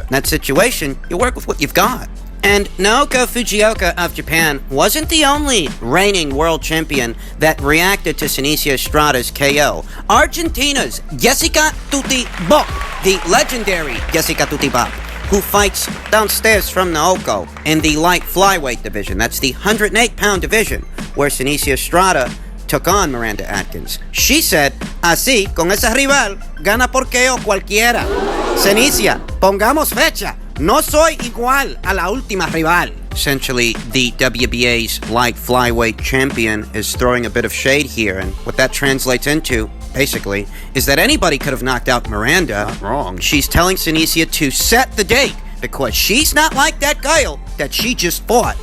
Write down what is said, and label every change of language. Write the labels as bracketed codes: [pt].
[en] In that situation, you work with what you've got. And Naoko Fujioka of Japan wasn't the only reigning world champion that reacted to Seniesa Estrada's KO. Argentina's Jessica Tuti Bopp, the legendary Jessica Tuti Bopp, who fights downstairs from Naoko in the light flyweight division. That's the 108-pound division where Seniesa Estrada took on Miranda Atkins. [es] She said, "Así, con esa rival, gana por KO cualquiera. Seniesa, pongamos fecha. No soy igual a la última rival." [en] Essentially, the WBA's light flyweight champion is throwing a bit of shade here, and what that translates into, basically, is that anybody could have knocked out Miranda. Not wrong. She's telling Seniesa to set the date, because she's not like that girl that she just fought.